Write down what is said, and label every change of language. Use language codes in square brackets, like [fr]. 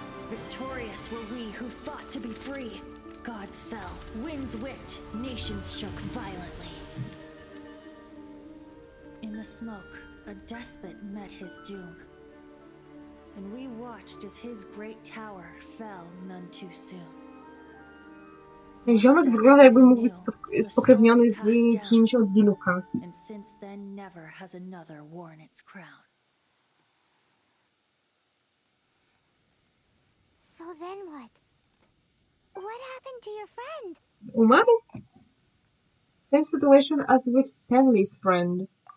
[en] Victorious were we who fought to be free. Gods fell, winds whipped, nations shook violently. In the smoke, a despot met his doom. And we watched as his great tower fell none too soon. [pl] Ten ziomek wygląda, jakby mógł być spokrewniony z kimś od Diluka. [en] And since then never has another worn its crown. So then what? What happened to your friend? [pl] Umarł? [en] Same situation as with Stanley's friend.